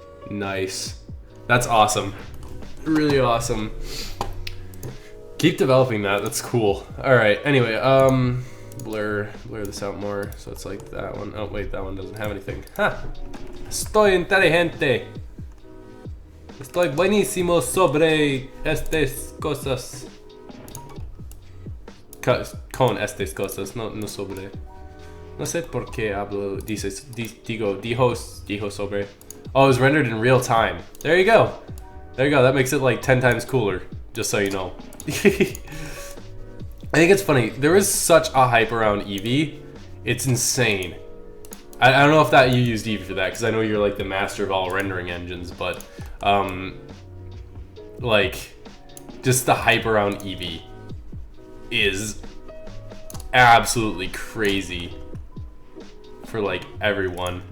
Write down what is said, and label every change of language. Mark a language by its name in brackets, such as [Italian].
[English] Nice. That's awesome. Really awesome. Keep developing that. That's cool. All right. Anyway, blur this out more so it's like that one. Oh wait, that one doesn't have anything. [Spanish] Ha. Estoy inteligente. Estoy buenísimo sobre estas cosas. Con estas cosas, no sobre. No sé por qué hablo, dijo sobre. [English] Oh, it was rendered in real time. There you go. There you go. That makes it like 10 times cooler, just so you know. I think it's funny. There is such a hype around Eevee. It's insane. I don't know if that you used Eevee for that, because I know you're like the master of all rendering engines, but like just the hype around Eevee is absolutely crazy for like everyone.